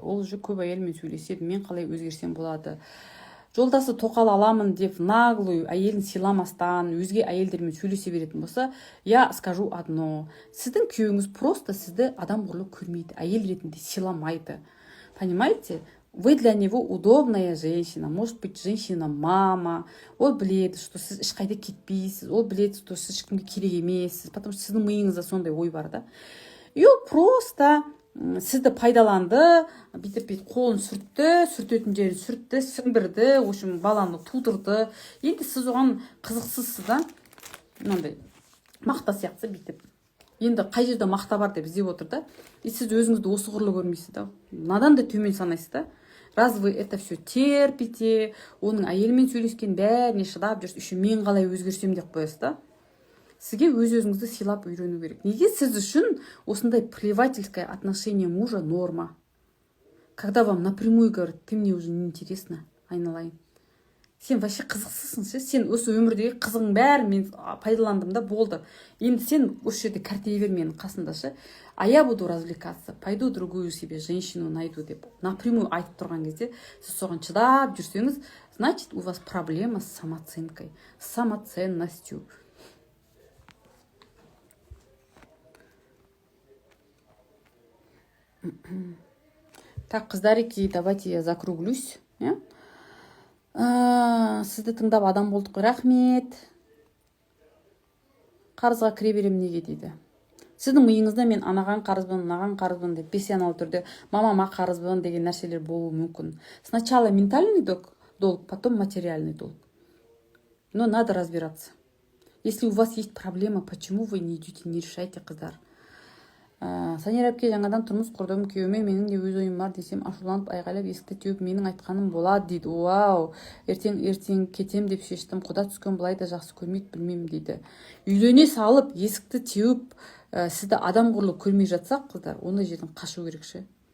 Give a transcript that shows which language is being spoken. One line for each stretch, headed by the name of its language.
Kazakh: Ол уже көп әйелмен сөйлеседі, мен қалай өзгерсем болады. Жолдасы тоқал аламын деп наглую әйелін сыйламастан, өзге әйелдермен сөйлесе беретін болса,
Russian: я скажу одно.
Kazakh: Сіздің күйеуіңіз просто сізді адам құрлы көрмейді, әйел ретінде сыйламайды.
Russian: Понимаете? Вы для него удобная женщина, может быть, женщина-мама.
Kazakh: Ол біледі, что сіз ешқайда кетпейсіз, ол біледі, что сіз ешкімге керек емессіз,
Russian: потому что
Kazakh: сіздің миыңызда сондай ой бар да. И ол просто сізді пайдаланды, бүйтіп қолын сүртетін жерін сүртті, сіңбірді,
Russian: в общем,
Kazakh: баланы тудырды. Енді сіз оған қызықсызсыз да, мынандай мақта сияқты бүйтіп. Енді қай жерде мақта бар деп іздеп отыр да. И сіз өзіңізді осы құрлы көрмейсіз да. Надан да төмен санайсыз да.
Russian: Раз вы это все терпите,
Kazakh: оның әйелімен сөйлескен бәріне шыдап жүрсіз, еще мен қалай өзгерсем деп қоясыз да. сізге өз-өзіңізді сыйлап үйрену керек. Неге сіз үшін осындай
Russian: плевательское отношение мужа норма? Когда вам напрямую говорят, ты мне уже не интересна, айналайын.
Kazakh: Сен вообще қызықсызсың ше, сен осы өмірдегі қызығың бәрін мен пайдаландым да болды. Енді сен осы жерде кәртейе бер менің қасымда ше.
Russian: А я буду развлекаться, пойду другую себе женщину найду
Kazakh: деп напрямую айтып тұрған кезде, сіз соған шыдап жүрсеңіз,
Russian: значит, у вас проблема с самооценкой, с самоценностью. Так, қыздарики, давайте я закруглюсь.
Kazakh: Сізді тыңдап адам болдық, рахмет. Қарызға кіре берем неге дейді. Сіздің миыңызда мен анаған қарызбын, мынаған қарызбын деп бесеналы түрде мамама қарызбын деген нәрселер болуы мүмкін.
Russian: Сначала ментальный долг, потом материальный долг. Но надо разбираться. Если у вас есть проблема, почему вы не идете, не решайте, қыздар.
Kazakh: Санер әпке, жаңадан тұрмыс құрдым, күйеуіме менің де өз ойым бар десем, ашуланып айғайлап есікті теуіп менің айтқаным болады дейді. Вау, ертең кетем деп шештім, құда түскен былай да жақсы көрмейді, білмеймін дейді. Үйлене салып есікті теуіп сізді адам құрлы көрмей жатсақ, қыздар, ондай жерден қашу керек ше.